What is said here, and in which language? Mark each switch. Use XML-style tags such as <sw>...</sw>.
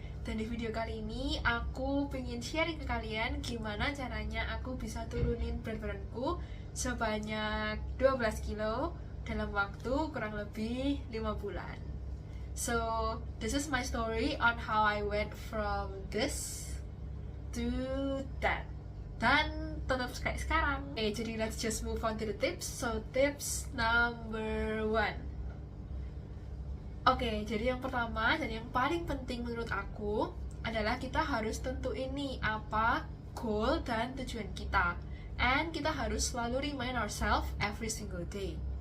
<id>Dan di video kali ini aku pengen sharing ke kalian gimana caranya aku bisa turunin berat badanku sebanyak 12 kilo dalam waktu kurang lebih 5 bulan.</id> <en>So, this is my story on how I went from this to that.</en> <id>Dan tetap kayak sekarang. Oke, jadi</id> <en>let's just move on to the tips. So, tips number 1.</en> <id>Oke, jadi yang pertama dan yang paling penting menurut aku adalah kita harus tentuin nih apa goal dan tujuan kita.</id> <en>And</en> <id>kita harus selalu</id> <en>remind ourselves every single day.</en>